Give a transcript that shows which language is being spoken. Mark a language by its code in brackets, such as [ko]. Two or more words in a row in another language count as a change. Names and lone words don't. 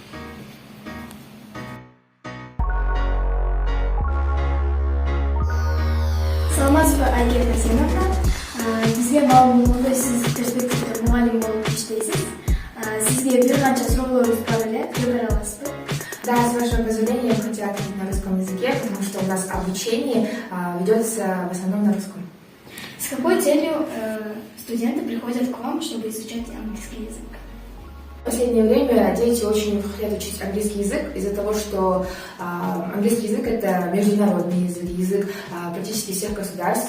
[ky] Саламатсызбы, Айгерим Асеновна. Бизге маалым болгондой, сиз перспективде мугалим болуп иштейсиз. Сизге бир канча суроолорубуз бар эле, жооп бере аласызбы? [ru] Да, с вашего позволения я бы хотела ответить на русском языке, потому что у нас обучение ведется в основном на русском. С какой целью студенты приходят к вам, чтобы изучать английский язык? В последнее время дети очень хотят учить английский язык из-за того, что английский язык — это международный язык, язык практически всех государств.